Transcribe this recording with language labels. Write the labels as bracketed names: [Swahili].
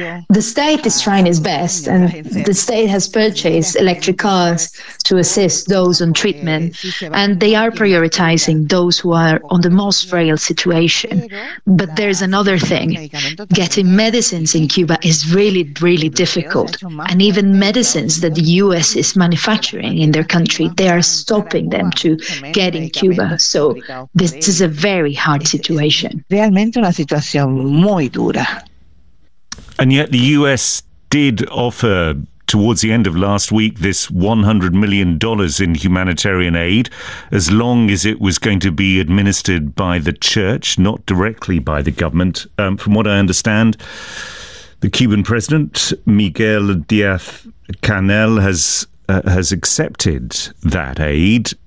[English] The state is trying its best and the state has purchased electric cars to assist those on treatment, and they are prioritizing those who are on the most frail situation. But there's another thing. Getting medicines in Cuba is really, really difficult. And even medicines that the U.S. is manufacturing in their country, they are stopping them to get in Cuba. So this is a very hard situation. [Spanish] Realmente una situación muy dura. [English] And yet the U.S. did offer, towards the end of last week, this $100 million in humanitarian aid, as long as it was going to be administered by the church, not directly by the government. From what I understand, the Cuban president, Miguel Díaz-Canel, has accepted that aid.